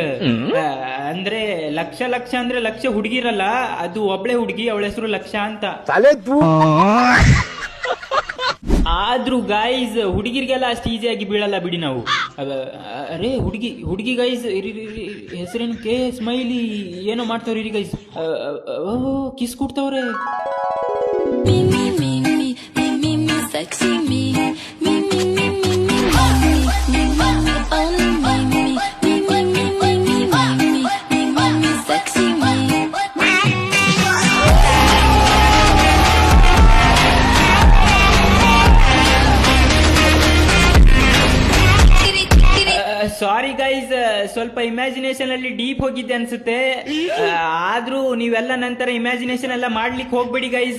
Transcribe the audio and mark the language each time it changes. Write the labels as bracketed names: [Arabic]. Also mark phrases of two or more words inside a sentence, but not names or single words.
[Kannada] ಅಂದ್ರೆ ಲಕ್ಷ ಲಕ್ಷ ಅಂದ್ರೆ ಲಕ್ಷ ಹುಡುಗಿರಲ್ಲ, ಅದು ಒಬ್ಳೆ ಹುಡುಗಿ, ಅವಳ ಹೆಸರು ಲಕ್ಷ ಅಂತ. ಆದ್ರೂ ಗೈಸ್ ಹುಡುಗಿರ್ಗೆಲ್ಲ ಅಷ್ಟು ಈಸಿಯಾಗಿ ಬೀಳಲ್ಲ ಬಿಡಿ ನಾವು. ಅರೇ ಹುಡುಗಿ ಗೈಸ್ ಹೆಸರೇನು ಕೆ ಸ್ಮೈಲಿ ಏನೋ ಮಾಡ್ತಾವ್ರಿ ಇರಿ ಗೈಸ್. ಕಿಸ್ ಕೊಡ್ತಾವ್ರೆ. [English] Sexy me, me, me, me, me, me, me, me, me, me, only me, me, me, me, me, me, me, me, me, me, me, sexy me. [Kannada] ಸಾರಿ ಗೈಸ್, ಸ್ವಲ್ಪ ಇಮ್ಯಾಜಿನೇಷನ್ ಅಲ್ಲಿ ಡೀಪ್ ಹೋಗಿದ್ದೆ ಅನ್ಸುತ್ತೆ. ಆದ್ರೂ ನೀವೆಲ್ಲ ನಂತರ ಇಮ್ಯಾಜಿನೇಷನ್ ಎಲ್ಲ ಮಾಡ್ಲಿಕ್ಕೆ ಹೋಗ್ಬೇಡಿ ಗೈಸ್.